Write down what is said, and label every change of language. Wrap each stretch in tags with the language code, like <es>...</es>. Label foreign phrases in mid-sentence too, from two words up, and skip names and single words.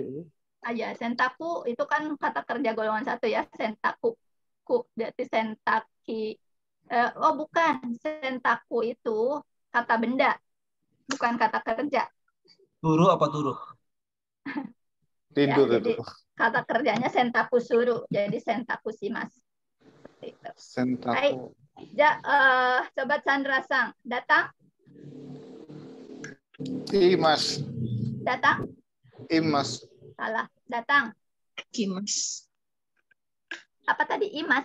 <id>Ya, sentaku itu kan kata kerja golongan 1 ya, sentaku. Berarti sentaki. Bukan, sentaku itu kata benda, bukan kata kerja. Turu apa turuh? Tidur ya, itu. Kata kerjanya</id> <ja>sentaku suru,</ja> <id>jadi</id> <ja>sentaku shimas.</ja> <id>Sentaku. Coba Chandra Sang, datang. Imas. Datang. Imas. Salah, datang. Kimas. Apa tadi? Imas.</id>